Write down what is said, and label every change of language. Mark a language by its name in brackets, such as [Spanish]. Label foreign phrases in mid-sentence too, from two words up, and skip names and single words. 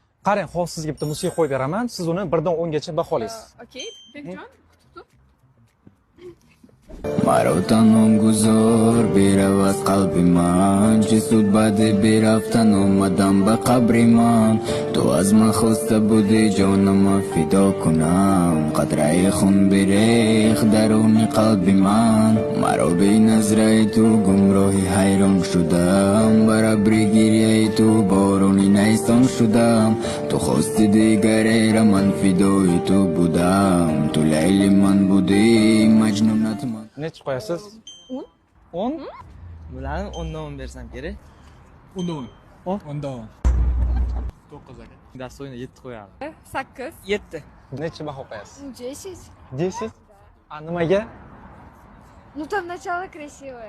[Uzbek] Qarang, hozir sizga bitta musiqa qo'yib beraman. Siz uni 1 dan 10 gacha baholaysiz. Okey, Bekjon, kutib. [Persian] مرا تنها گذار برود قلب من چه سود بعد برفتن اومدم به قبر من تو از من خواسته بودی جانم فدا کنم قطره خون بریخت درون قلب من مرا به نظره تو گمراهی حیران شدم بر ابر گریه تو بارونی نیستان شدم تو خواستی دیگری را من فدای تو بودم تو لیل من بودی مجنونت من [Uzbek] Nech qo'yasiz? 10. 10? Bularni 10 dan 10 bersam kerak. 10 dan 10. 10? 10 dan 10. 9 aka. Dasto'yini 7 qo'yadi. 8. 7. Necha baho qo'yasiz? 10. 10? A nimaga? [Russian] Ну там начало красивое.